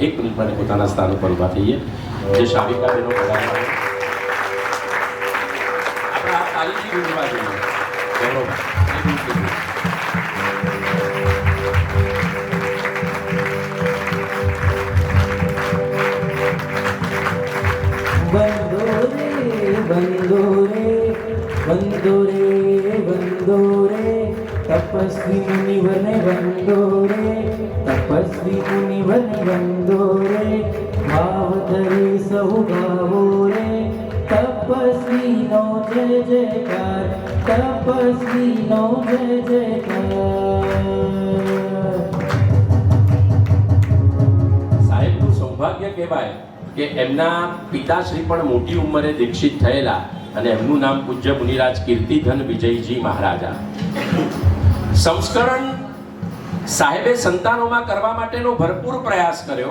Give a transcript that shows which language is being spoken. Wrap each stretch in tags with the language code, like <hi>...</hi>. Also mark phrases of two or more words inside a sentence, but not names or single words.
<gu>એક મિનિટ માટે પોતાના સ્થાન ઉપર ઊભા થઈએ. જે શાવિકાબેનો પધાર્યા આપણે આ તાળીથી ગુંજવા જોઈએ. ગૌરવ બંદો રે તપસ્વી મુનિવને બંદો રે તપસ્વી મુનિવને બંદો રે ભાવ ધરી સહુ ગાવો રે તપસ્વીનો જય જયકાર તપસ્વીનો જય જયકાર. સાહેબનું સૌભાગ્ય કહેવાય કે એમના પિતાશ્રી પણ મોટી ઉંમરે દીક્ષિત થયેલા અને એમનું નામ પૂજ્ય મુનિરાજ કીર્તિધન વિજયજી મહારાજા. સંસ્કરણ સાહેબે સંતાનોમાં કરવા માટેનો ભરપૂર પ્રયાસ કર્યો.</gu>